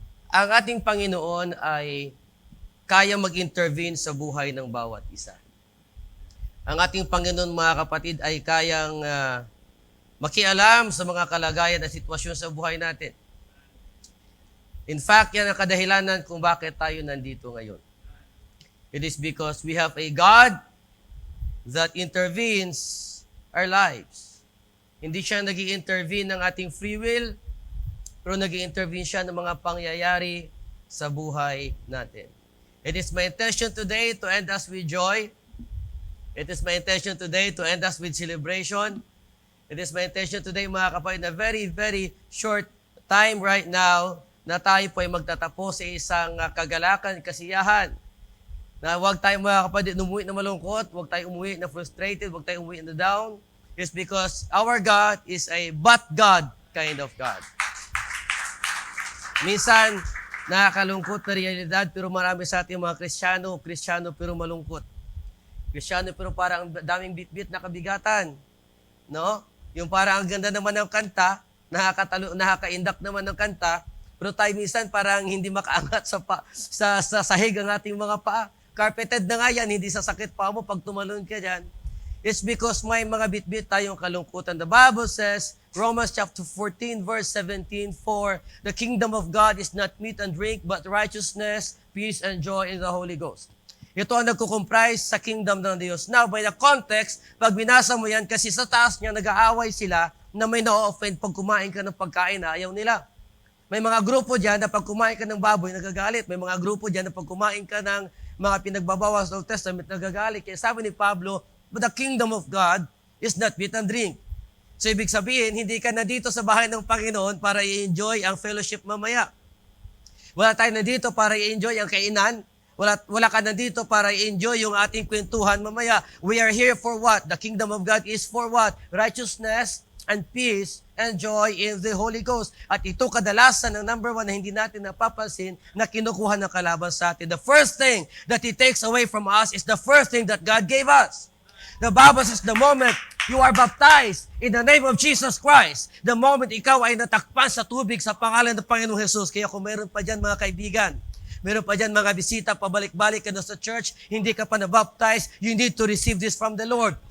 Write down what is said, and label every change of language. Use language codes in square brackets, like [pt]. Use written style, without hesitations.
[tl] Ang ating Panginoon ay kaya mag-intervene sa buhay ng bawat isa. Ang ating Panginoon, mga kapatid, ay kayang makialam sa mga kalagayan at sitwasyon sa buhay natin. [en] In fact, [tl] yan ang kadahilanan kung bakit tayo nandito ngayon. [en] It is because we have a God that intervenes our lives. [tl] Hindi siya nag-i-intervene ng ating free will, pero nag-i-intervene siya ng mga pangyayari sa buhay natin. [en] It is my intention today to end us with joy. It is my intention today to end us with celebration. It is my intention today, [tl] mga kapatid, na [en] very, very short time right now [tl] na tayo po ay magtatapos sa isang kagalakan, kasiyahan. Na huwag tayong mga kapatid umuwi na malungkot, huwag tayong umuwi na frustrated, huwag tayong umuwi na down. [en] It's because our God is a but God kind of God. [tl] Minsan, nakakalungkot na realidad, pero marami sa ating mga Kristiyano pero malungkot. Kristiyano pero parang daming bit-bit na kabigatan. No? Yung parang ang ganda naman ng kanta, nakaka-indak naman ng kanta, pero tayo minsan parang hindi makaangat sa sahig ang ating mga paa. Carpeted na nga yan, hindi sasakit pa mo pag tumalon ka dyan. [en] It's because [tl] may mga bit-bit tayong kalungkutan. [en] The Bible says, Romans chapter 14, verse 17, For the kingdom of God is not meat and drink, but righteousness, peace, and joy in the Holy Ghost. [tl] Ito ang nagkukomprise sa kingdom ng Diyos. [en] Now, by the context, [tl] pag binasa mo yan, kasi sa taas niya, nag-aaway sila na may na-offend pag kumain ka ng pagkain na ayaw nila. May mga grupo dyan na pag kumain ka ng baboy, nagagalit. May mga grupo dyan na pag kumain ka ng mga pinagbabawas sa Old Testament, nagagalit. Kaya sabi ni Pablo, [en] but the kingdom of God is not meat and drink. [tl] So, ibig sabihin, hindi ka na dito sa bahay ng Panginoon para i-enjoy ang fellowship mamaya. Wala tayo na dito para i-enjoy ang kainan. Wala ka na dito para i-enjoy yung ating kwentuhan mamaya. [en] We are here for what? The kingdom of God is for what? Righteousness and peace and joy in the Holy Ghost. [tl] At ito kadalasan ang number one na hindi natin napapansin na kinukuha ng kalaban sa atin. [en] The first thing that He takes away from us is the first thing that God gave us. The Bible says the moment you are baptized in the name of Jesus Christ, the moment [tl] ikaw ay natakpan sa tubig sa pangalan ng Panginoong Jesus. Kaya kung meron pa dyan mga kaibigan, meron pa dyan mga bisita, pabalik-balik ka na sa church, hindi ka pa na-baptize, [en] you need to receive this from the Lord.